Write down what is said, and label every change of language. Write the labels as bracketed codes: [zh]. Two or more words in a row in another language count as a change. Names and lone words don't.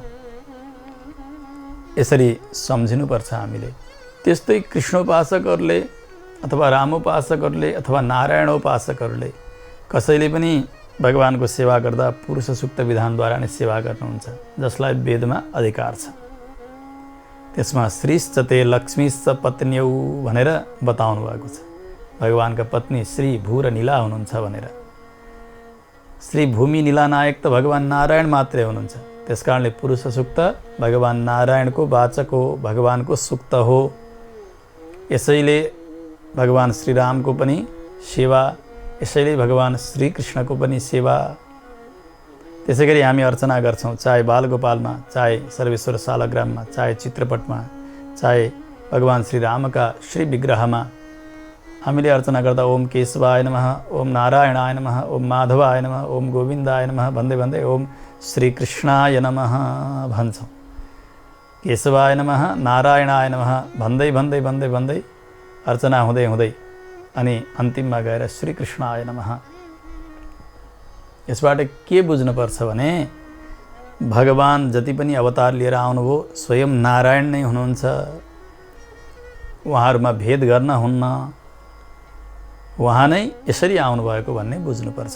[ne] यसरी सम्झिनुपर्छ हामीले। त्यस्तै कृष्णोपासकहरूले अथवा रामोपासकहरूले अथवा नारायणोपासकहरूले कसैले पनि भगवानको सेवा गर्दा पुरुष सूक्त विधानद्वारा नै सेवा गर्नुहुन्छ, जसलाई वेदमा अधिकार छ। त्यसमा [sa] श्रीश्च ते लक्ष्मीश्च पत्न्यौ [ne] भनेर बताउनु भएको छ। भगवानका पत्नी श्री भू र नीला हुनुहुन्छ भनेर। श्री भूमि नीलानायक त भगवान नारायण मात्रै हुनुहुन्छ। त्यसकारणले पुरुष सूक्त भगवान नारायणको वाचक हो, भगवानको सूक्त हो। यसैले भगवान श्रीरामको पनि सेवा, यसैले भगवान श्रीकृष्णको पनि सेवा। त्यसै गरी हामी अर्चना गर्छौँ, चाहे बालगोपालमा, चाहे सर्वेश्वर सालग्राममा, चाहे चित्रपटमा, चाहे भगवान श्रीरामका श्री विग्रहमा हामीले अर्चना गर्दा [sa] ओम केशवाय नमः, ओम नारायणाय नमः, ओम माधवाय नमः, ओम गोविन्दाय नमः [ne] भन्दै भन्दै [sa] ओम श्रीकृष्णाय नमः [ne] भन्छौँ। [sa] केशवाय नमः, नारायणाय नमः [ne] भन्दै भन्दै भन्दै भन्दै अर्चना हुँदै हुँदै अनि अन्तिममा गएर [sa] श्रीकृष्णाय नमः। [ne] यसबाट के बुझ्नुपर्छ भने भगवान जति पनि अवतार लिएर आउनुभयो स्वयं नारायण नै हुनुहुन्छ। उहाँहरूमा भेद गर्न हुन्न, उहाँ नै यसरी आउनुभएको भन्ने बुझ्नुपर्छ।